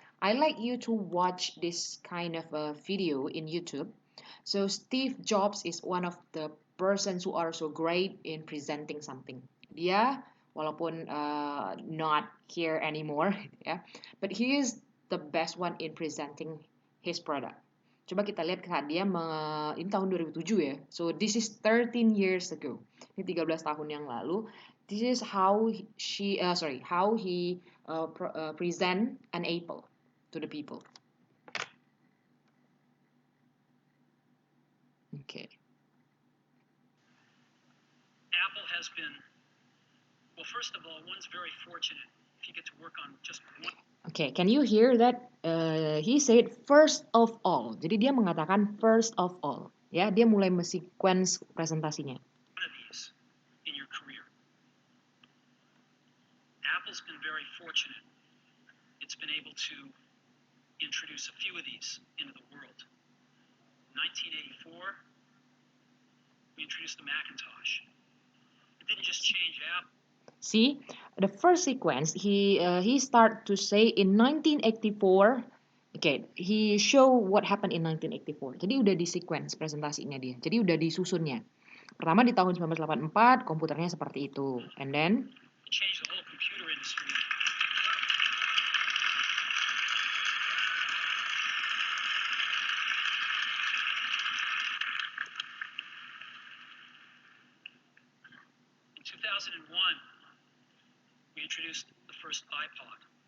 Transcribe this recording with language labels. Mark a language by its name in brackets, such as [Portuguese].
[English] I like you to watch this kind of a video in YouTube. So, Steve Jobs is one of the persons who are so great in presenting something. [Indonesian] Dia walaupun [English] not here anymore, ya, but he is the best one in presenting his product. [Indonesian] Coba kita lihat saat dia ini tahun 2007 ya. [English] So this is 13 years ago. [Indonesian] Ini 13 tahun yang lalu. [English] This is how he present an apple to the people. Okay. Apple has been, well, first of all, one's very fortunate if you get to work on just one. Okay, can you hear that? He said first of all. [Indonesian] Jadi dia mengatakan [English] first of all. [Indonesian] Ya, dia mulai sequence presentasinya. [English] One of these in your career. Apple's been very fortunate. It's been able to introduce a few of these into the world. 1984, we introduced the Macintosh. It didn't just change Apple. See, the first sequence, he start to say in 1984, okay, he show what happened in 1984. [Indonesian] Jadi udah di sequence presentasinya dia. Jadi udah disusunnya. Pertama di tahun 1984, komputernya seperti itu. [English] And then it changed the whole computer industry. In 2001, we introduced the first iPod.